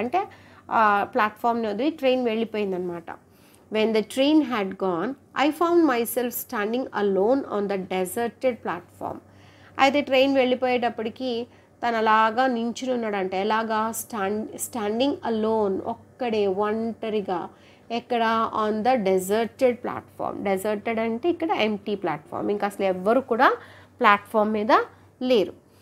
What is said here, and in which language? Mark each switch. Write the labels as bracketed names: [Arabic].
[Telugu] అంటే ప్లాట్ఫామ్ని వదిలి train వెళ్ళిపోయిందనమాట. [English] When the train had gone, I found myself standing alone on the deserted platform. [Telugu] అయితే train వెళ్ళిపోయేటప్పటికి తను అలాగా నించుని ఉన్నాడంటే, ఎలాగా [English] standing alone, [Telugu] ఒక్కడే ఒంటరిగా, ఎక్కడ, [English] On the deserted platform. [Telugu] Deserted అంటే ఇక్కడ ఎంటీ ప్లాట్ఫామ్, ఇంకా అసలు ఎవ్వరు కూడా ప్లాట్ఫామ్ మీద లేరు.